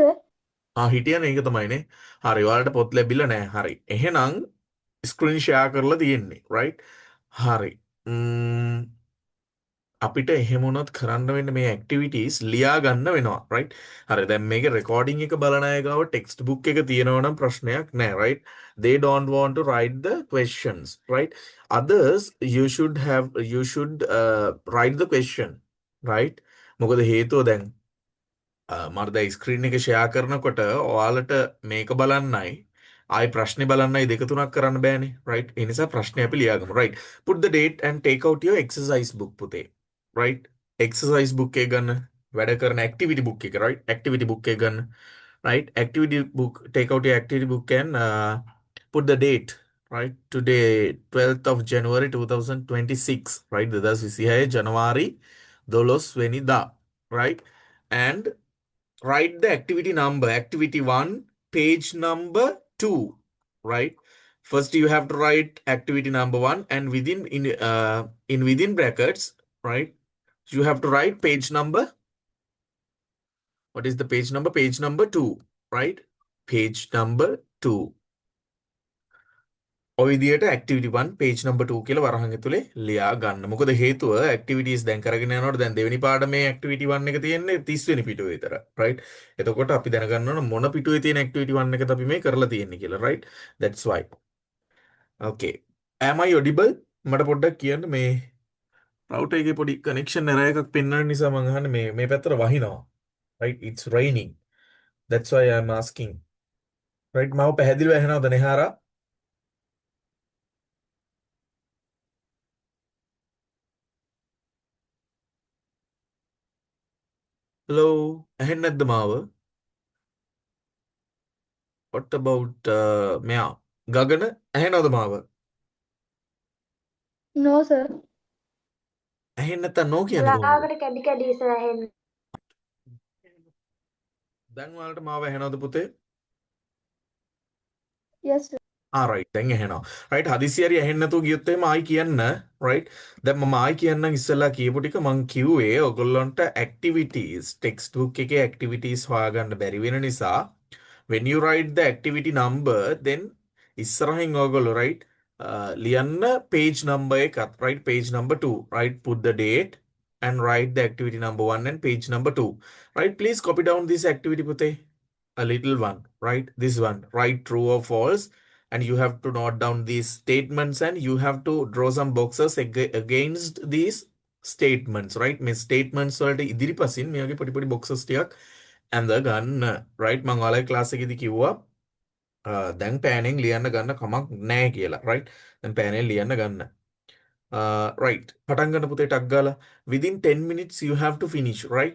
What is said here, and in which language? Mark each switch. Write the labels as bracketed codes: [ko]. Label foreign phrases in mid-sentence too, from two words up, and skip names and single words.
[si] හිටියනේ ඒක තමයිනේ. හරි ඔයාලට පොත් ලැබිලා නැහැ. හරි. එහෙනම් [en] screen share [si] කරලා තියෙන්නේ. right? හරි. අපිට එහෙම වුණොත් කරන්න වෙන්නේ මේ ඇක්ටිවිටීස් ලියා ගන්න වෙනවා right. හරි දැන් මේකේ රෙකෝඩින් එක බලන අය ගාව [en] text book [si] එක තියෙනවා නම් ප්‍රශ්නයක් නැහැ right. [en] They don't want to write the questions right. Others you should write the question right. [si] මොකද හේතුව දැන් මට දැන් ස්ක්‍රීන් එක ෂෙයා කරනකොට ඔයාලට මේක බලන්නයි ආයි ප්‍රශ්නේ බලන්නයි දෙක තුනක් කරන්න බෑනේ right. ඒ නිසා ප්‍රශ්නේ අපි ලියාගමු right. [en] Put the date and take out your exercise book පුතේ. [si] right. [en] exercise book [si] එක ගන්න වැඩ කරන [en] activity book [si] එක right. [en] activity book [si] එක ගන්න right. [en] activity book, take out your activity book and put the date right. Today 12th of January 2026 right. [si] 2026 January 12 වෙනිදා right. [en] And write the activity number. Activity 1 page number 2 right. First you have to write activity number 1 and in within brackets right. You have to write page number. What is the page number? Page number 2 right. Page number 2. [si] ඔය විදියට [en] activity 1 page number 2 [si] කියලා වරහන් ඇතුලේ ලියා ගන්න. මොකද හේතුව activities දැන් කරගෙන යනකොට දැන් දෙවෙනි පාඩමේ activity 1 එක තියෙන්නේ 30 වෙනි පිටුවේ විතර right. එතකොට අපි දැනගන්න ඕන මොන පිටුවේ තියෙන activity 1 එකද අපි මේ කරලා තියෙන්නේ කියලා right. [en] That's why. Okay. Am I audible? [si] මට පොඩ්ඩක් කියන්න මේ router එකේ පොඩි [en] connection error [si] එකක් පෙන්වන නිසා මම අහන්නේ මේ පැත්තට වහිනවා. [en] right. It's raining. That's why I'm asking. right. [si] මාව පැහැදිලිව ඇහෙනවද නෙහාරා? hello ඇහෙන්නේ නැද්ද මාව? [en] What about [si] මෙයා ගගන ඇහෙනවද මාව? [en] no sir. [si] ඇහෙන්නේ නැත්තම් නෝ කියන්නේ කොහොමද? ලාවට කැඩි කැඩි sir ඇහෙන්නේ. දැන් ඔයාලට මාව ඇහෙනවද පුතේ? [en] yes sir. [si] right දැන් ඇහෙනවා. right හදිසි හරි ඇහෙන්නේ නැතුව ගියොත් එහෙම ආයි කියන්න right. දැන් මම ආයි කියන්නම් ඉස්සෙල්ලා කියපු ටික මං කිව්වේ ඔයගොල්ලන්ට [en] activities text book [si] එකේ activities හොයාගන්න බැරි වෙන නිසා [en] when you write the activity number then [si] ඉස්සරහින් ඔයගොල්ලෝ right ලියන්න [en] page number [si] එකත් right [en] page number 2 [si] right. [en] Put the date and write the activity number 1 and page number 2 right. Please copy down this activity pute a little one right. This one write true or false and you have to note down these statements and you have to draw some boxes against these statements right. [si] මේ statements වලට ඉදිරිපසින් මේ වගේ පොඩි පොඩි boxes ටිකක් ඇඳ ගන්න right. මම ඔයාලගේ class එකේදී කිව්වා දැන් පෑනෙන් ලියන්න ගන්න කමක් නැහැ කියලා right. දැන් පෑනෙන් ලියන්න ගන්න right. පටන් ගන්න පුතේ ටක් ගාලා [en] within 10 minutes you have to finish right.